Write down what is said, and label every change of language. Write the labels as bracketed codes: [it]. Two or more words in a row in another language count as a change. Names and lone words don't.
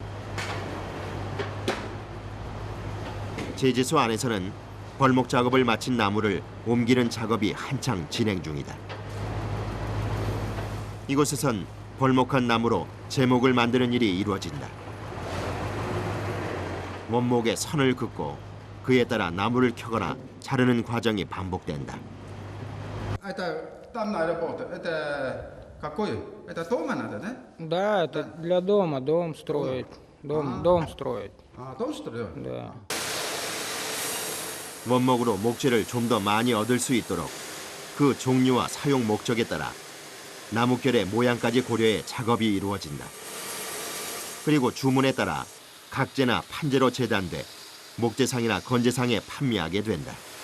[ko] 제재소 안에서는 벌목 작업을 마친 나무를 옮기는 작업이 한창 진행 중이다. 이곳에선 벌목한 나무로 제목을 만드는 일이 이루어진다. 원목에 선을 긋고 그에 따라 나무를 켜거나 자르는 과정이 반복된다. [ru] Это там на работу. Это какой? Это дома надо, да? Да, это для дома, дом строить. Дом строить, А, дом строят? да. [ko] 원목으로 목재를 좀 더 많이 얻을 수 있도록 그 종류와 사용 목적에 따라 나뭇결의 모양까지 고려해 작업이 이루어진다. 그리고 주문에 따라 각재나 판재로 재단돼 목재상이나 건재상에 판매하게 된다.